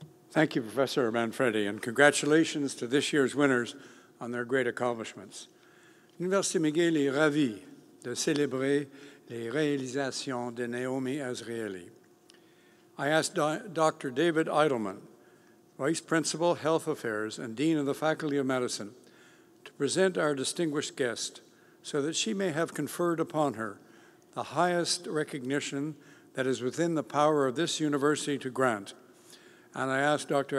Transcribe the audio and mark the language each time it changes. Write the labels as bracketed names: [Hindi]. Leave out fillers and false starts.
[English] Thank you, Professor Manfredi, and congratulations to this year's winners on their great accomplishments. [French] L'Université McGill est ravie de célébrer les réalisations de Naomi Azrieli. [English] I asked Dr. David Eidelman Vice Principal, Health Affairs, and Dean of the Faculty of Medicine, to present our distinguished guest so that she may have conferred upon her the highest recognition that is within the power of this university to grant. And I ask Dr.